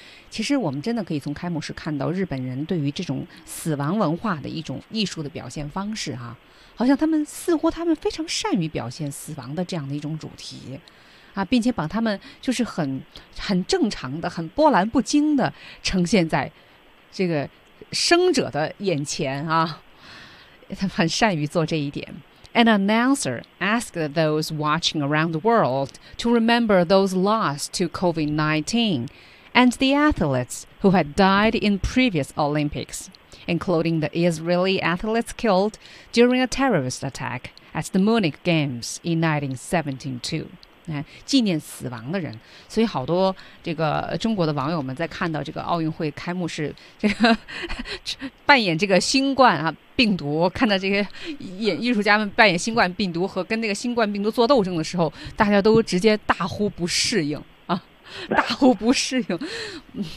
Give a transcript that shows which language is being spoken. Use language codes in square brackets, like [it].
[zh] 其实我们真的可以从开幕式看到日本人对于这种死亡文化的一种艺术的表现方式啊，好像他们非常善于表现死亡的这样的一种主题啊，并且把他们就是很正常的、很波澜不惊的呈现在这个生者的眼前啊。他很善于做这一点。 [en] An announcer asked those watching around the world to remember those lost to COVID-19 and the athletes who had died in previous Olympics, including the Israeli athletes killed during a terrorist attack at the Munich Games in 1972. [zh] 纪念死亡的人。所以好多这个中国的网友们在看到这个奥运会开幕式这个扮演这个新冠啊病毒，看到这些艺术家们扮演新冠病毒和跟那个新冠病毒做斗争的时候，大家都直接大呼不适应啊，大呼不适应。